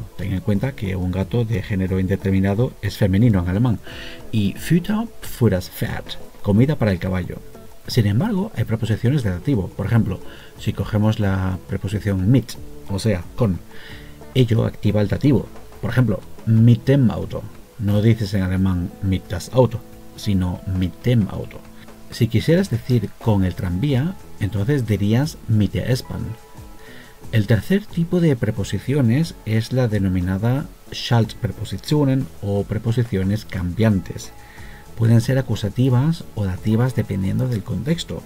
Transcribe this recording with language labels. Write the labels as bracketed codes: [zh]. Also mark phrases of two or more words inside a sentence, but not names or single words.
[es] Ten en cuenta que un gato de género indeterminado es femenino en alemán. [de] Y Futter für das Pferd, [es] comida para el caballo. Sin embargo, hay preposiciones de dativo. Por ejemplo, si cogemos la preposición mit, o sea, con, ello activa el dativo. Por ejemplo, [de] mit dem Auto. [es] No dices en alemán [de] mit das Auto, [es] sino [de] mit dem Auto. [es] Si quisieras decir con el tranvía, entonces dirías [de] mit der S-Bahn. [es] El tercer tipo de preposiciones es la denominada Schaltprepositionen o preposiciones cambiantes. Pueden ser acusativas o dativas dependiendo del contexto.